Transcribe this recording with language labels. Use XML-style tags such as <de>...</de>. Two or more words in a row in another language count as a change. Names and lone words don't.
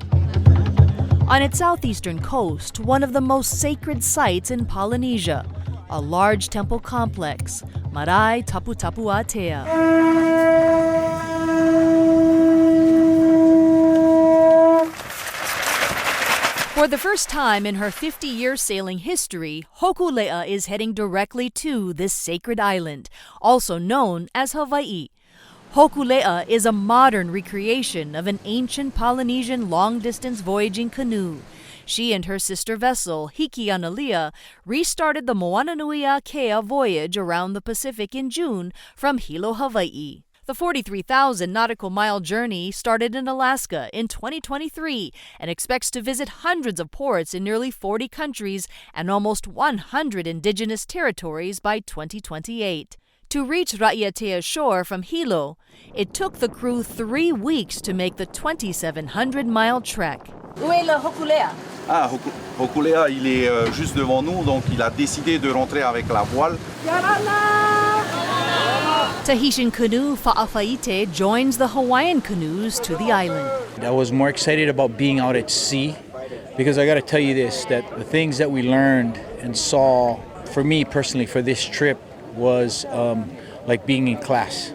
<en>On its southeastern coast, one of the most sacred sites in Polynesia, a large temple complex, Marae Taputapuatea. For the first time in her 50-year sailing history, Hōkūleʻa is heading directly to this sacred island, also known as Hawaiʻi. Hōkūleʻa is a modern recreation of an ancient Polynesian long-distance voyaging canoe. She and her sister vessel, Hikianalia, restarted the Moananuiākea voyage around the Pacific in June from Hilo, Hawaiʻi. The 43,000 nautical mile journey started in Alaska in 2023 and expects to visit hundreds of ports in nearly 40 countries and almost 100 indigenous territories by 2028. To reach Raʻiātea shore from Hilo, it took the crew 3 weeks to make the 2,700-mile trek.</en> <fr>Où est le Hōkūleʻa? Hōkūleʻa, il est juste devant nous, donc il a décidé de rentrer avec la voile.</fr> <en>Tahitian canoe Papeʻetē joins the Hawaiian canoes to the island. I was more excited about being out at sea because I got to tell you this, that the things that we learned and saw, for me personally, for this trip was like being in class.</en>